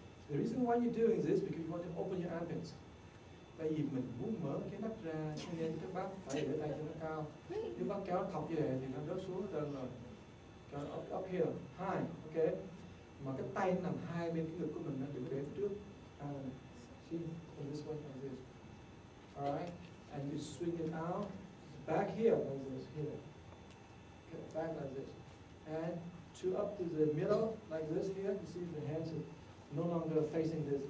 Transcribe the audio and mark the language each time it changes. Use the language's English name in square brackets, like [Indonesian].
[English] The reason why you're doing this is because you want to open your armpits. [Vietnamese] Tại vì mình muốn mở cái nách ra, cho nên các bác phải để tay cho nó cao. Nếu bác kéo thọc như vậy thì nó rớt xuống đơn rồi. Kéo [English] up here, high, okay? [Vietnamese] Mà cái tay nó nằm hai bên cái ngực của mình, nó đừng có để phía trước. [English] See, from this way, like this. Alright? And you swing it out, back here, like this, here. Okay, back like this. And to up to the middle, like this here. You see the hands are no longer facing this.